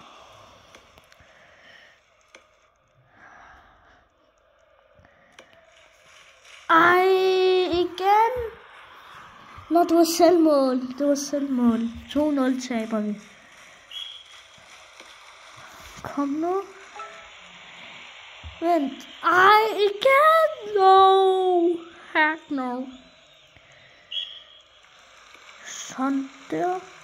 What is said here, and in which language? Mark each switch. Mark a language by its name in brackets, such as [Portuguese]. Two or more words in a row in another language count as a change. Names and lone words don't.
[Danish] Ej, igen. Nå, det var selvmål. 2-0 taber vi. Kom nu. Vent. Ej, igen. [English] No. Heck no. [Danish] Sådan der.